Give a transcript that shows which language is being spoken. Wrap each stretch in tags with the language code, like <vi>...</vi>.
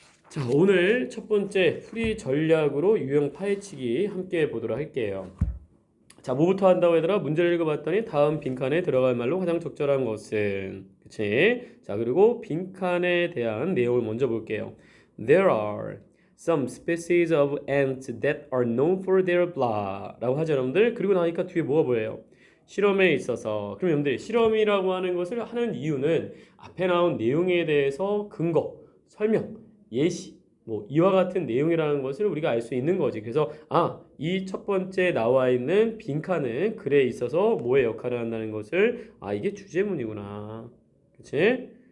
<ko>자, 오늘 첫 번째 풀이 전략으로 유형 파헤치기 함께 보도록 할게요. 자, 뭐부터 한다고 얘들아? 문제를 읽어봤더니 다음 빈칸에 들어갈 말로 가장 적절한 것은, 그치? 자, 그리고 빈칸에 대한 내용을 먼저 볼게요.</ko> <en>There are some species of ants that are known for their blah</en> <ko>라고 하죠, 여러분들. 그리고 나니까 뒤에 뭐가 보여요? 실험에 있어서. 그럼 여러분들, 실험이라고 하는 것을 하는 이유는 앞에 나온 내용에 대해서 근거, 설명, 예시, 뭐 이와 같은 내용이라는 것을 우리가 알 수 있는 거지. 그래서 이 첫 번째 나와 있는 빈칸은 글에 있어서 뭐의 역할을 한다는 것을 이게 주제문이구나. 그치?</ko>